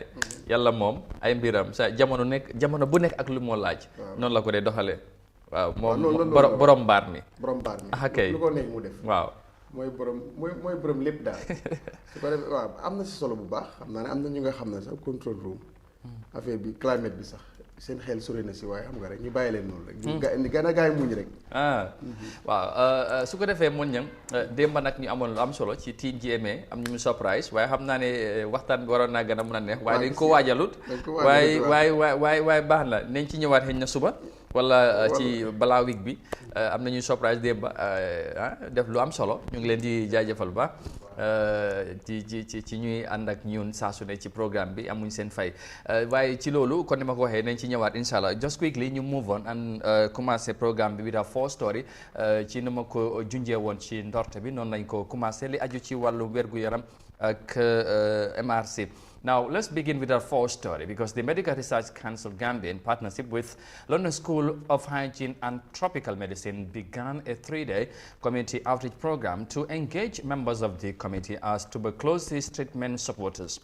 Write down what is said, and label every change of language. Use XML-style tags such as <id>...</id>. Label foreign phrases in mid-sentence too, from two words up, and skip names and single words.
<wo>yàlla moom ay mbiram sa jamono bu nekk ak lu moo laaj. noonu la ko dee doxalee. waaw moom borom mbaar mi. borom mbaar mi ah kay lu ko nekk mu def. waaw. mooy borom lépp daal. su ko defee waaw am na si solo bu baax xam naa ne am na ñu nga xam ne sax</wo> <en>control room.</en> <wo>affaire bi climate bi sax seen xel sori na si waaye xam nga rek ñu bàyyi leen noonu rek. ñu gën a gaay muñ rek. waaw su ko defee mun ñang démb nag ñu amoon lu am solo ci tiin GMA am ñu surprise waaye xam naa ne waxtaan bi waroon naa gën a mën a neex. waaye dañ ko waajalut. waaye baax na nañ ci ñëwaat xëy na suba. wala ci balaa week bi am nañu surprise démb def lu am solo ñu ngi leen di jaajëfal ba ci ñuy ànd ak ñun saa su ne ci programme bi amuñ seen fay waaye ci loolu kon ni ma ko waxee nañ ci ñëwaat incha allah</wo> <en>just quickly</en> <wo>ñu</wo> <en>move on and</en> <wo>commencé programme bi</wo> <en>with a four story</en> <wo>ci ni ma ko junjee woon ci ndorte bi noonu lañ ko commencé li aju ci wàllu wér-gu-yaram ak MRC.</wo> <en>Now, let's begin with our first story because the Medical Research Council Gambia, in partnership with London School of Hygiene and Tropical Medicine, began a 3-day community outreach program to engage members of the community as tuberculosis treatment supporters.</en>